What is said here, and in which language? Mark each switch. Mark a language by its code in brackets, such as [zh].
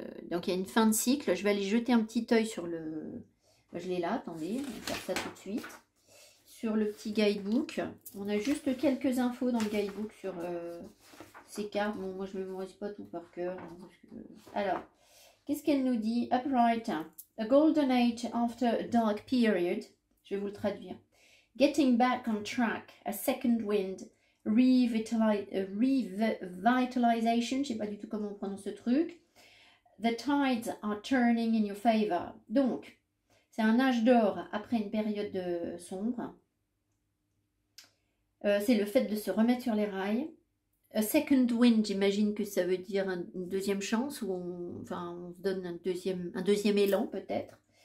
[fr] Donc il y a une fin de cycle. Je vais aller jeter un petit œil sur le... Je l'ai là, attendez, on va faire ça tout de suite. Sur le petit guidebook. On a juste quelques infos dans le guidebook sur ces cartes. Bon, moi je ne mémorise pas tout par cœur. Alors... Qu'est-ce qu'elle nous dit? [en] Upright, a golden age after a dark period. [fr] Je vais vous le traduire. [en] Getting back on track, a second wind, revitalization, [fr] je ne sais pas du tout comment on prononce ce truc. [en] The tides are turning in your favor. [fr] Donc, c'est un âge d'or après une période sombre. C'est le fait de se remettre sur les rails. [en] A second wind, [fr] j'imagine que ça veut dire une deuxième chance, où on se donne un deuxième élan peut-être.